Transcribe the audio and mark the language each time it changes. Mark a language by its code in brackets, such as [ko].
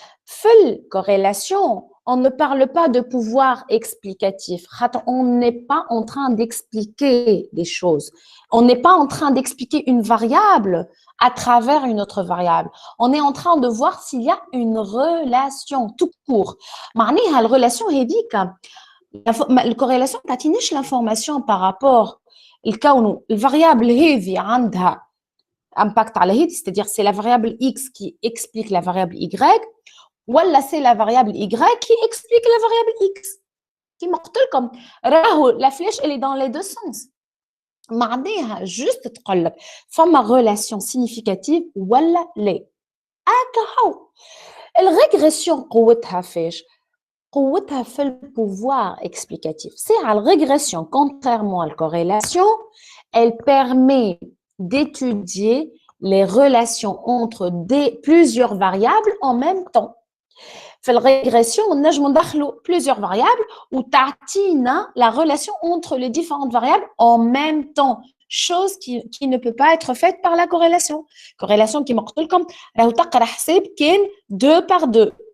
[fr] Fil corrélation, on ne parle pas de pouvoir explicatif. On n'est pas en train d'expliquer des choses. On n'est pas en train d'expliquer une variable à travers une autre variable. On est en train de voir s'il y a une relation tout court. [ar] معناها الرelation هذيك الكوريلاسيون تعطينيش [fr] l'information par rapport [ar] الكون الفاريابل هذه عندها [fr] impact [ar] على هيك, [fr] c'est-à-dire c'est la variable x qui explique la variable y, ou c'est la variable y qui explique la variable x. [ar] كما قلت لكم راهو [fr] la flèche elle est dans les deux sens. [ar] معناها juste تقول لك فما [fr] relation significative [ar] ولا لا. هكا الريغريسيون قوتها فاش؟ قوتها في البوفوار [fr] explicatif. C'est à la régression, contrairement à la corrélation, elle permet d'étudier les relations entre plusieurs variables en même temps. في الرégression, on a plusieurs variables ou [ar] تعطينا [fr] la relation entre les différentes variables en même temps. Chose qui ne peut pas être faite par la corrélation. [ar] Corrélation qui مقلت لكم راهو تقرا حساب كان [fr] 2 par 2.